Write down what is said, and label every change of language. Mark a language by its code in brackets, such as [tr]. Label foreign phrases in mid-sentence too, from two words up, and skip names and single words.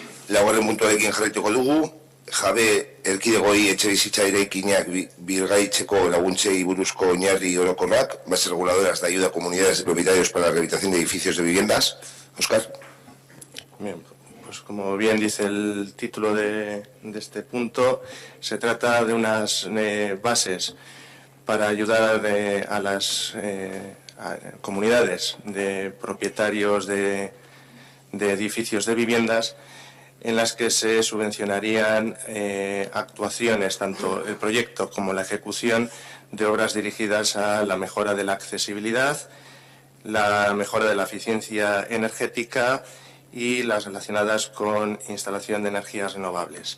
[eu] laugarren puntuarekin jarraituko dugu, jabe erkidegoi etxebizitza eraikinak birgaitzeko laguntzei buruzko oinarri orokorrak, [es] bases reguladoras de ayuda a comunidades de propietarios para la rehabilitación de edificios de viviendas. Óscar. Bien, pues como bien dice el título de este punto, se trata de unas bases para ayudar a las comunidades de propietarios de edificios de viviendas, en las que se subvencionarían actuaciones, tanto el proyecto como la ejecución de obras dirigidas a la mejora de la accesibilidad, la mejora de la eficiencia energética y las relacionadas con instalación de energías renovables.